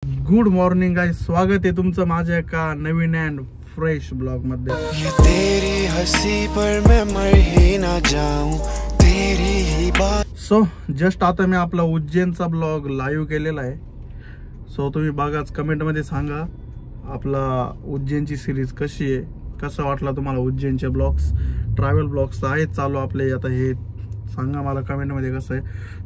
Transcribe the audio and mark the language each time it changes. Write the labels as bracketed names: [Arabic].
[English] good morning guys, [Marathi] स्वागत आहे तुमचं माझ्या एका नवीन अँड फ्रेश ब्लॉग मध्ये। [Hindi] ये तेरी हंसी पर मैं मर ही ना जाऊं, तेरी ही बात। [Marathi] सो जस्ट आता मी आपला उज्जैनचा ब्लॉग लाईव्ह केलेला आहे। सो तुम्ही बघाच, कमेंट मध्ये सांगा आपला उज्जैनची सिरीज कशी आहे, कसं वाटला तुम्हाला उज्जैनचे ब्लॉग्स। ट्रॅव्हल ब्लॉग्स आहेत चालू आपले, आता हे सांगा मला कमेंट मध्ये कसं आहे।